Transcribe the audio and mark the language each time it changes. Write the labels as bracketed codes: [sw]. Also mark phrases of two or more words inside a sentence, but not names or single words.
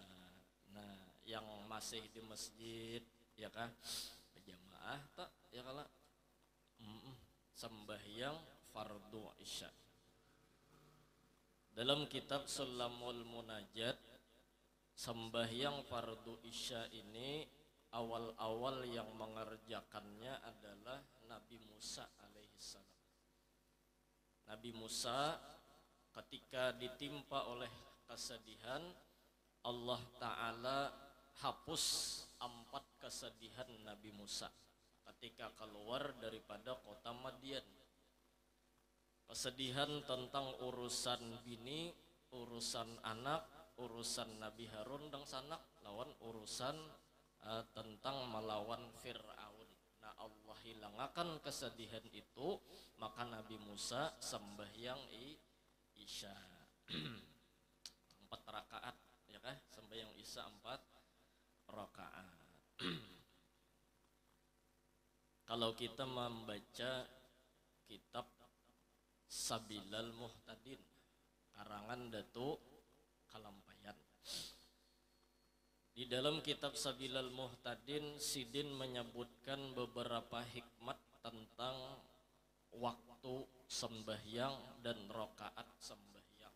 [id] Nah, yang masih di masjid ya kan jamaah tak ya kala sembahyang fardu isya. Dalam kitab Sulamul Munajat, sembahyang fardu isya ini awal-awal yang mengerjakannya adalah Nabi Musa alaihissalam. Nabi Musa ketika ditimpa oleh kesedihan, Allah Ta'ala hapus 4 kesedihan Nabi Musa ketika keluar daripada kota Madian. Kesedihan tentang urusan bini, urusan anak, urusan Nabi Harun dan sanak, lawan urusan tentang melawan Fir'aun. Nah, Allah hilangakan kesedihan itu, maka Nabi Musa sembahyang isya 4 rakaat ya kah? Sembahyang isya 4 rakaat. Kalau kita membaca kitab Sabilal Muhtadin karangan Datuk Kalampayan, di dalam kitab Sabilal Muhtadin Sidin menyebutkan beberapa hikmat tentang waktu sembahyang dan rakaat sembahyang.